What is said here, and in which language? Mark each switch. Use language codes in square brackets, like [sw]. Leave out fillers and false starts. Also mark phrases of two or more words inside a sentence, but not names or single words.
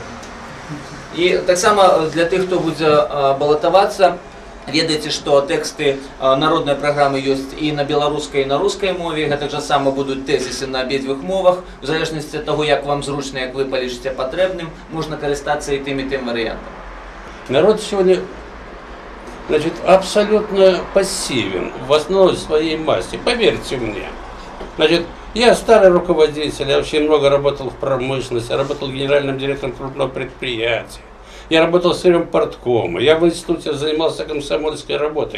[be] І таксама для тых, хто будзе балатавацца, ведаеце, што тэксты народнай праграмы ёсць і на беларускай, і на рускай мове. Гэта ж сама будуць тэзісы на абедзвюх мовах. У залежнасці ад таго, як вам зручна, як вы палічыце патрэбным, можна карыстацца і тым варыянтам. [ru] Народ сегодня, значит, абсолютно пассивен в основной своей массе. Поверьте мне. Значит, я старый руководитель, я очень много работал в промышленности, я работал генеральным директором крупного предприятия. Я работал с парткома, я в институте занимался комсомольской работой.